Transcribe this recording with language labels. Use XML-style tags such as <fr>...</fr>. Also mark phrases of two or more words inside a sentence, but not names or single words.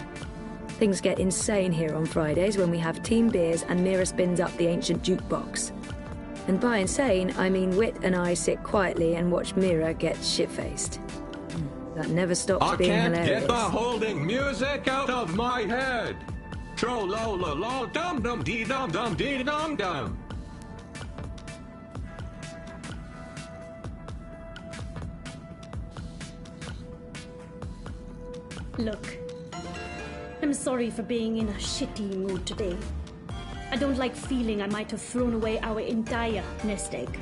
<en>Things get insane here on Fridays when we have team beers and Mira spins up the ancient jukebox. And by insane, I mean Wit and I sit quietly and watch Mira get shit-faced. That never stops being hilarious. I can't get the holding music out of my head. Tro-lo-lo-lo, dum-dum-dee-dum-dum-dee-dum-dum. Look, I'm sorry for being in a shitty mood today. I don't like feeling I might have thrown away our entire nest egg.</en>